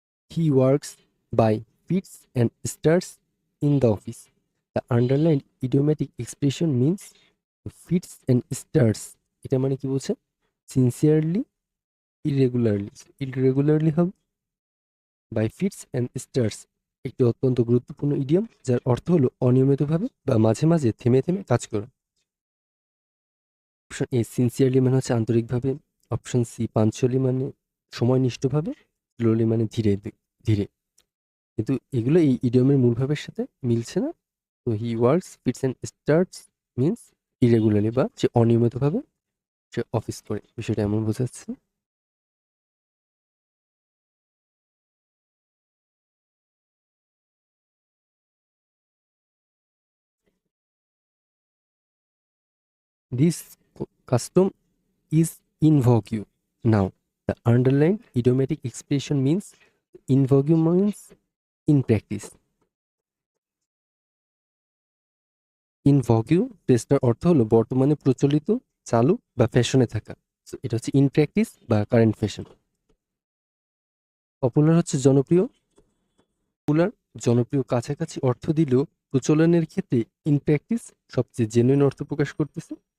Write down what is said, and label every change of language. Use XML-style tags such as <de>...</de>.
<en>He works by fits and starts in the office. The underlined idiomatic expression means fits and starts.</en> <bn>এটা মানে কি বলছে? Sincerely, irregularly. Irregularly হবে by fits and stars, একটি অত্যন্ত গুরুত্বপূর্ণ ইডিয়ম যার অর্থ হলো অনিয়মিতভাবে বা মাঝে মাঝে থেমে থেমে কাজ করা। অপশন এ সিনসিয়ারলি মানে হচ্ছে আন্তরিকভাবে, অপশন সি পাঞ্চুয়ালি মানে সময়নিষ্ঠভাবে, স্লোলি মানে ধীরে ধীরে। কিন্তু এগুলো এই ইডিয়মের মূল ভাবের সাথে মিলছে না। তো</bn> <en>he works fits and starts means irregularly</en> <bn>বা সে অনিয়মিতভাবে সে অফিস করে, বিষয়টা এমন বোঝাচ্ছে।</bn> <en>This custom is in vogue now. The underlined idiomatic expression means in vogue means in practice.</en> <bn>In ভগিউ tester অর্থ হলো বর্তমানে প্রচলিত, চালু বা ফ্যাশনে থাকা। So, এটা হচ্ছে ইন প্র্যাকটিস বা কারেন্ট ফ্যাশন। পপুলার হচ্ছে জনপ্রিয়, পপুলার জনপ্রিয় কাছাকাছি অর্থ দিলেও প্রচলনের ক্ষেত্রে ইন প্র্যাকটিস সবচেয়ে জেনুইন অর্থ প্রকাশ করতেছে।</bn>